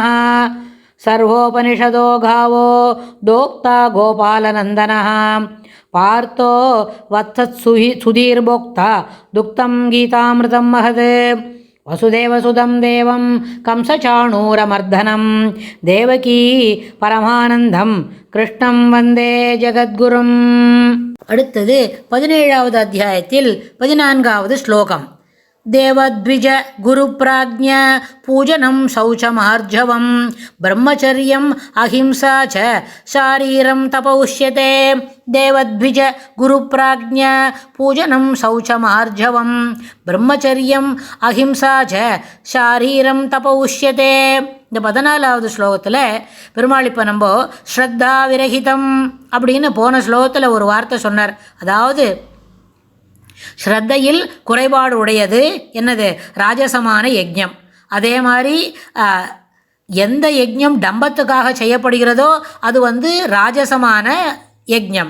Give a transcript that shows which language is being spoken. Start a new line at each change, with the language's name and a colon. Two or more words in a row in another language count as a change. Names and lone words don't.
Sanskrit: सर्वोपनिषदो गावो दोक्ता गोपालनन्दनः पार्थो वत्सत्सुधीर्भोक्ता दुक्तं गीतामृतं महत्। वसुदेवसुतं देवं कंसचाणूरमर्दनं देवकी परमानन्दं कृष्णं वन्दे जगद्गुरुम्।
Tamil: அடுத்தது 17வது அத்தியாயத்தில் 14வது ஸ்லோகம்.
Sanskrit: देवद्विज गुरुप्राज्ञ पूजनं शौचमार्जवं ब्रह्मचर्यम् अहिंसा च शारीरं तपौष्यते। देवद्विज गुरुप्राज्ञ पूजनं शौचमार्जवं ब्रह्मचर्यम् अहिंसा च शारीरं तपौष्यते.
Tamil: இந்த 14வது ஸ்லோகத்தில் பெருமாள் இப்போ நம்ம
Sanskrit: श्रद्धा विरहितम्
Tamil: அப்படின்னு போன ஸ்லோகத்தில் ஒரு வார்த்தை சொன்னார். அதாவது ஸ்ரத்தையில் குறைபாடு உடையது என்னது? ராஜசமான யஜ்ஞம். அதே மாதிரி எந்த யஜ்ஞம் டம்பத்துக்காக செய்யப்படுகிறதோ அது ராஜசமான யஜ்ஞம்.